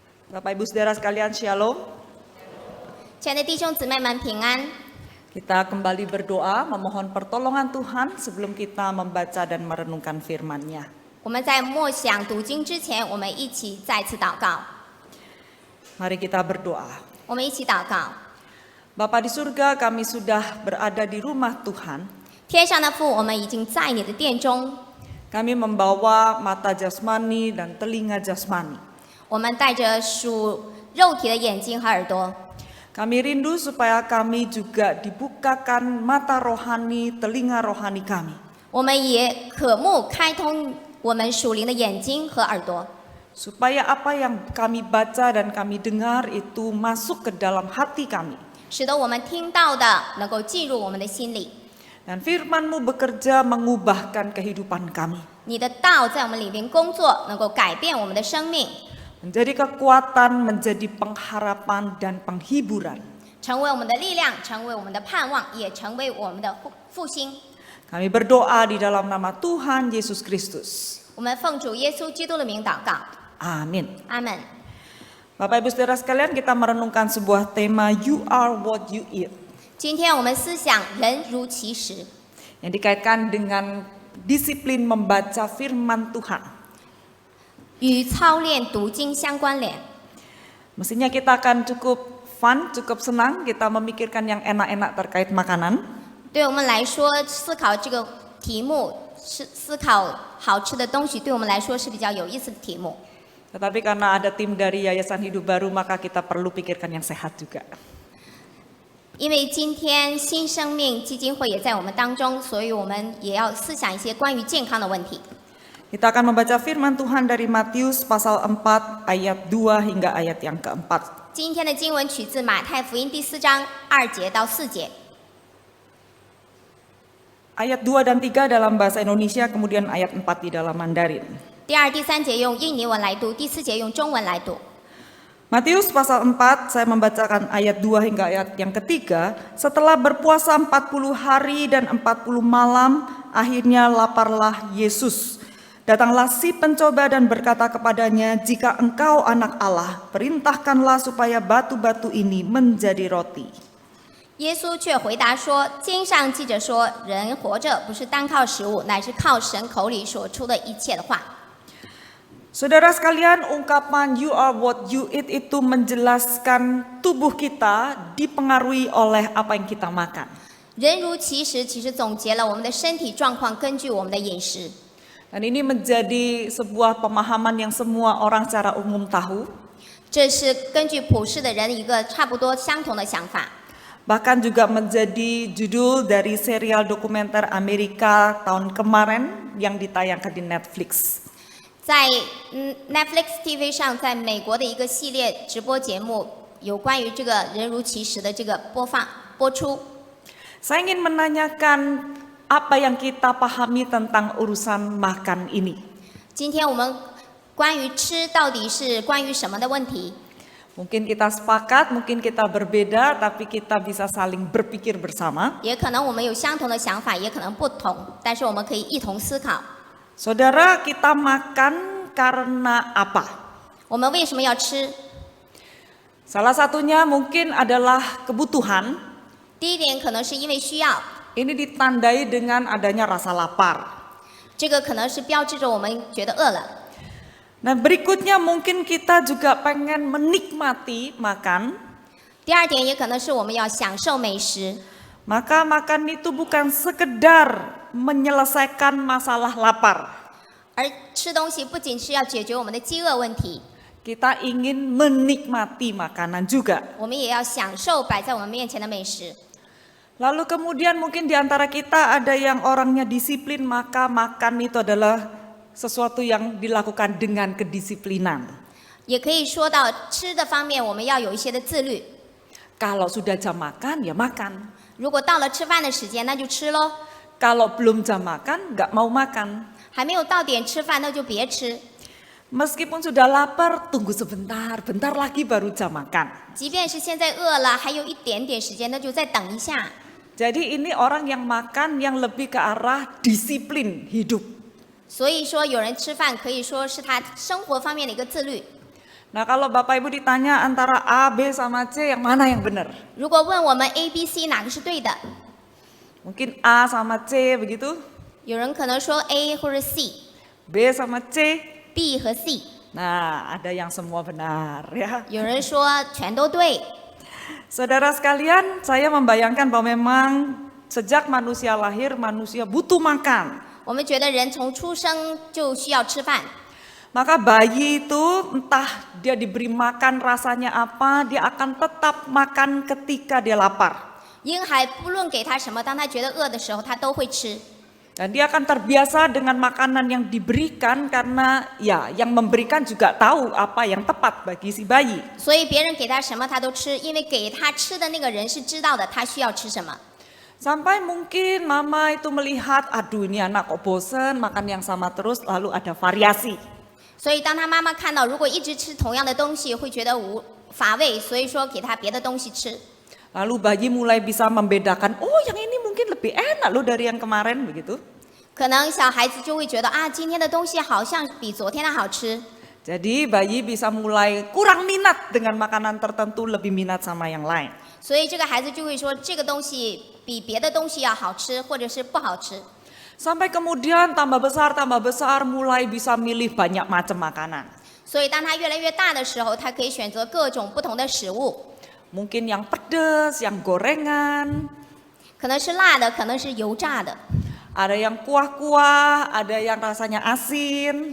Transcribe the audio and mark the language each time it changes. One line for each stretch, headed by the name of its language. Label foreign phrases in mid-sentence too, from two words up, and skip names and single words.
Indonesian: Bapak Ibu Saudara sekalian, Shalom.
Chinese: 亲爱的弟兄姊妹们平安。
Indonesian: Kita kembali berdoa memohon pertolongan Tuhan sebelum kita membaca dan merenungkan firman-Nya.
Chinese: 我们在默想读经之前，我们一起再次祷告。
Indonesian: Mari kita berdoa.
Chinese: 我们一起祷告。
Indonesian: Bapa di surga, kami sudah berada di rumah Tuhan.
Chinese: 天上的父，我们已经在你的殿中，
Indonesian: Kami membawa mata jasmani dan telinga jasmani.
Chinese: 我们带着属肉体的眼睛和耳朵。
Indonesian: Kami rindu supaya kami juga dibukakan mata rohani, telinga rohani kami.
Chinese: 我们也渴慕开通我们属灵的眼睛和耳朵，
Indonesian: Supaya apa yang kami baca dan kami dengar itu masuk ke dalam hati kami.
Chinese: 使得我们听到的能够进入我们的心里。
Indonesian: Dan firman-Mu bekerja mengubahkan kehidupan kami.
Chinese: 你的道在我们里面工作，能够改变我们的生命，
Indonesian: Menjadi kekuatan, menjadi pengharapan dan penghiburan.
Chinese: 成为我们的力量，成为我们的盼望，也成为我们的复兴。
Indonesian: Kami berdoa di dalam nama Tuhan Yesus Kristus.
Chinese: 我们奉主耶稣基督的名祷告，
Indonesian: Amin.
Chinese: 阿门。
Indonesian: Bapak Ibu Saudara sekalian, kita merenungkan sebuah tema
English: You are what you eat.
Chinese: 今天我们思想人如其食，
Indonesian: Yang dikaitkan dengan disiplin membaca firman Tuhan.
Chinese: 与操练读经相关联。
Indonesian: Mestinya kita akan cukup fun, cukup senang kita memikirkan yang enak-enak terkait makanan.
Chinese: 对我们来说，思考这个题目是思考好吃的东西，对我们来说是比较有意思的题目。
Indonesian: Tetapi karena ada tim dari Yayasan Hidup Baru, maka kita perlu pikirkan yang sehat juga.
Chinese: 因为今天新生命基金会也在我们当中，所以我们也要思想一些关于健康的问题。
Indonesian: Kita akan membaca firman Tuhan dari Matius pasal 4 ayat 2 hingga ayat yang keempat.
Chinese: 今天的经文取自马太福音第4章2节到4节。
Indonesian: Ayat 2 dan 3 dalam bahasa Indonesia, kemudian ayat 4 di dalam Mandarin.
Chinese: 第2、第3节用印尼文来读，第4节用中文来读。
Indonesian: Matius pasal 4, saya membacakan ayat 2 hingga ayat yang ketiga. Setelah berpuasa 40 hari dan 40 malam, akhirnya laparlah Yesus. Datanglah si pencoba dan berkata kepadanya, "Jika engkau anak Allah, perintahkanlah supaya batu-batu ini menjadi roti."
Chinese: 耶稣却回答说：“经上记着说，人活着不是单靠食物，乃是靠神口里所出的一切的话。”
Indonesian: Saudara sekalian, ungkapan
English: "you are what you eat"
Indonesian: itu menjelaskan tubuh kita dipengaruhi oleh apa yang kita makan.
Chinese: 人如其食，其实总结了我们的身体状况，根据我们的饮食。
Indonesian: Dan ini menjadi sebuah pemahaman yang semua orang secara umum tahu.
Chinese: 这是根据普世的人一个差不多相同的想法。
Indonesian: Bahkan juga menjadi judul dari serial dokumenter Amerika tahun kemarin yang ditayangkan di Netflix.
Chinese: 在Netflix TV 上，在美国的一个系列直播节目，有关于这个人如其食的这个播出。
Indonesian: Saya ingin menanyakan apa yang kita pahami tentang urusan makan ini.
Chinese: 今天我们关于吃到底是关于什么的问题？
Indonesian: Mungkin kita sepakat, mungkin kita berbeda, tapi kita bisa saling berpikir bersama.
Chinese: 也可能我们有相同的想法，也可能不同，但是我们可以一同思考。
Indonesian: Saudara, kita makan karena apa?
Chinese: 我们为什么要吃？
Indonesian: Salah satunya mungkin adalah kebutuhan.
Chinese: 第一点可能是因为需要，
Indonesian: Ini ditandai dengan adanya rasa lapar.
Chinese: 这个可能是标志着我们觉得饿了。
Indonesian: Nah, berikutnya mungkin kita juga pengen menikmati makan.
Chinese: 第二点也可能是我们要享受美食，
Indonesian: Maka makan itu bukan sekedar menyelesaikan masalah lapar.
Chinese: 而吃东西不仅是要解决我们的饥饿问题，
Indonesian: Kita ingin menikmati makanan juga.
Chinese: 我们也要享受摆在我们面前的美食。
Indonesian: Lalu kemudian mungkin di antara kita ada yang orangnya disiplin, maka makan itu adalah sesuatu yang dilakukan dengan kedisiplinan.
Chinese: 也可以说到吃的方面，我们要有一些的自律。
Indonesian: Kalau sudah jam makan, ya makan.
Chinese: 如果到了吃饭的时间，那就吃喽；
Indonesian: Kalau belum jam makan, nggak mau makan.
Chinese: 还没有到点吃饭，那就别吃。
Indonesian: Meskipun sudah lapar, tunggu sebentar, bentar lagi baru jam makan.
Chinese: 即便是现在饿了，还有一点点时间，那就再等一下。
Indonesian: Jadi ini orang yang makan yang lebih ke arah disiplin hidup.
Chinese: 所以说，有人吃饭可以说是他生活方面的一个自律。
Indonesian: Nah, kalau Bapak Ibu ditanya antara A, B, sama C, yang mana yang benar?
Chinese: 如果问我们 A、B、C 哪个是对的，
Indonesian: Mungkin A sama C begitu,
Chinese: 有人可能说 A 或者 C、
Indonesian: B sama C.
Chinese: B 和 C，
Indonesian: Nah, ada yang semua benar ya.
Chinese: 有人说全都对。
Indonesian: Saudara sekalian, saya membayangkan bahwa memang sejak manusia lahir, manusia butuh makan.
Chinese: 我们觉得人从出生就需要吃饭，
Indonesian: Maka bayi itu entah dia diberi makan rasanya apa, dia akan tetap makan ketika dia lapar.
Chinese: 婴孩不论给他什么，当他觉得饿的时候，他都会吃。
Indonesian: Dan dia akan terbiasa dengan makanan yang diberikan karena ya yang memberikan juga tahu apa yang tepat bagi si bayi.
Chinese: 所以别人给他什么他都吃，因为给他吃的那个人是知道的他需要吃什么。
Indonesian: Sampai mungkin mama itu melihat, aduh ini anak kok bosen makan yang sama terus, lalu ada variasi.
Chinese: 所以当他妈妈看到如果一直吃同样的东西会觉得乏味，所以说给他别的东西吃。
Indonesian: Lalu bayi mulai bisa membedakan, oh yang ini mungkin lebih enak loh dari yang kemarin begitu.
Chinese: 可能小孩子就会觉得啊，今天的东西好像比昨天的好吃。
Indonesian: Jadi bayi bisa mulai kurang minat dengan makanan tertentu, lebih minat sama yang lain.
Chinese: 所以这个孩子就会说这个东西比别的东西要好吃，或者是不好吃。
Indonesian: Sampai kemudian tambah besar mulai bisa milih banyak macam makanan.
Chinese: 所以当他越来越大的时候，他可以选择各种不同的食物，
Indonesian: Mungkin yang pedas, yang gorengan,
Chinese: 可能是辣的，可能是油炸的，
Indonesian: ada yang kuah-kuah, ada yang rasanya asin.